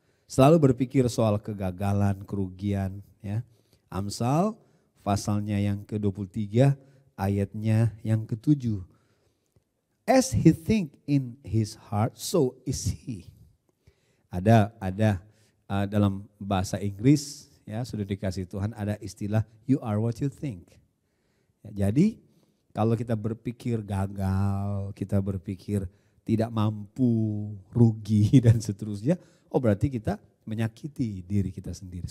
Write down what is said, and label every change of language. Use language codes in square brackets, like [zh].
[id] Selalu berpikir soal kegagalan, kerugian. Ya. Amsal pasalnya yang ke-23 ayatnya yang ke-7. [en] As he think in his heart, so is he. [id] Ada dalam bahasa Inggris, ya sudah dikasih Tuhan, ada istilah [en] you are what you think. [id] Ya, jadi kalau kita berpikir gagal, kita berpikir tidak mampu, rugi dan seterusnya, berarti kita menyakiti diri kita sendiri.